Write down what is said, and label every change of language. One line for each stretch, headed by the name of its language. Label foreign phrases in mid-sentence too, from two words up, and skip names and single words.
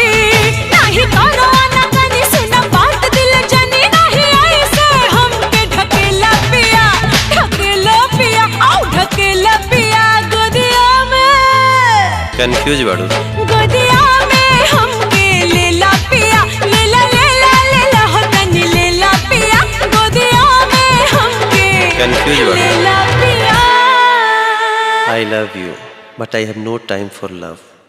Bhojpuri: नाही करो ना कनी सुना बात दिल जानी, नाही ऐसे हमके ढकेला पिया, ढकेला पिया, आओ ढकेला पिया गोदिया में। कंफ्यूज बाड़ू? गोदिया में हमके लेला पिया, लेला लेला लेला हो तनी लेला पिया, गोदिया में हमके कंफ्यूज बाड़ू? लेला पिया।
English: I love you, but I have no time for love.